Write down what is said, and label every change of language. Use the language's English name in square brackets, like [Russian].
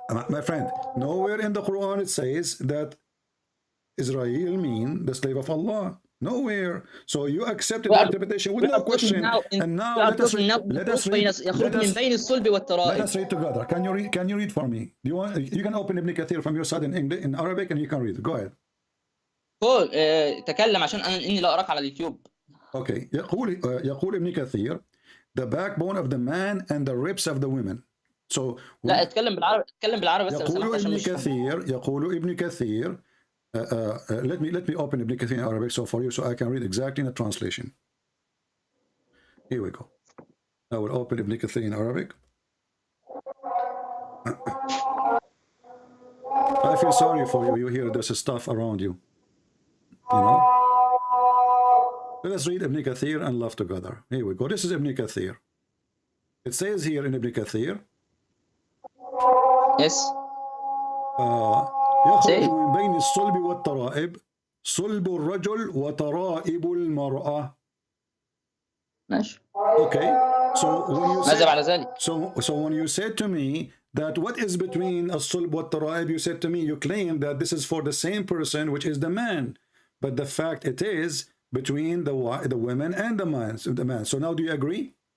[English] My friend, nowhere in the Quran it says that Israel mean the slave of Allah. Nowhere. So you accepted the interpretation with no question. And now let us read together. Can you read for me? Do you want? You can open Ibn Kathir from your side in English, in Arabic, and you can read it. Go ahead. [Arabic] قول تكلم عشان اني لا اراك على اليوتيوب. [English] Okay. [Arabic] يقول ابن كثير, [English] the backbone of the man and the ribs of the women. So [Arabic] لا اتكلم بالعربي بس. يقول ابن كثير. [English] Let me open Ibn Kathir in Arabic so for you, so I can read exactly in the translation. Here we go. I will open Ibn Kathir in Arabic. I feel sorry for you. You hear there's stuff around you. You know. Let us read Ibn Kathir and laugh together. Here we go. This is Ibn Kathir. It says here in Ibn Kathir. Yes. [Arabic] يخرج من بين الصلب والترائب صلب الرجل وترائب المرأة. ماشي. [English] Okay. So when you [Arabic] ماذا بعد ذلك؟ [English] so when you said to me that what is between [Arabic] الصلب والترائب, [English] you said to me, you claim that this is for the same person, which is the man, but the fact it is between the women and the man. So now do you agree?